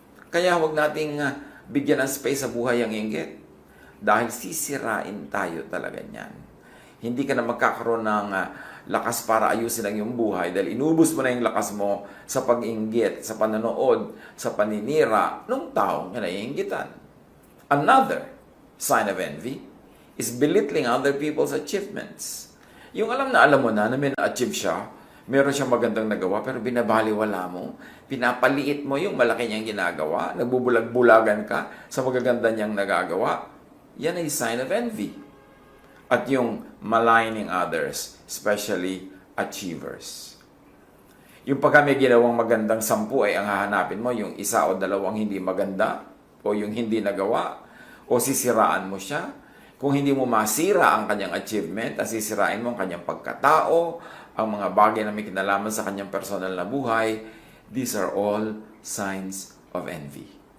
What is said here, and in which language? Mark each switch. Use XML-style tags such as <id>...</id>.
<tl>Kaya huwag nating bigyan ng space sa buhay ang inggit. Dahil sisirain tayo talaga niyan. Hindi ka na magkakaroon ng lakas para ayusin ang iyong buhay dahil inubos mo na yung lakas mo sa pag-inggit, sa panonood, sa paninira ng taong kinaiinggitan.</tl> <en>Another sign of envy is belittling other people's achievements.</en> <tl>Yung alam mo na may na-achieve siya, meron siyang magandang nagawa, pero binabaliwala mo, pinapaliit mo yung malaki niyang ginagawa, nagbubulag-bulagan ka sa magaganda niyang nagagawa.</tl> <en>Yan ay sign of envy. At yung maligning others, especially achievers.</en> <tl>Yung pagka may ginawang magandang 10 ay ang hahanapin mo, yung isa o dalawang hindi maganda, o yung hindi nagawa, o sisiraan mo siya. Kung hindi mo masira ang kanyang achievement, at sisirain mo ang kanyang pagkatao, ang mga bagay na may kinalaman sa kanyang personal na buhay,</tl> <en>these are all signs of envy.</en>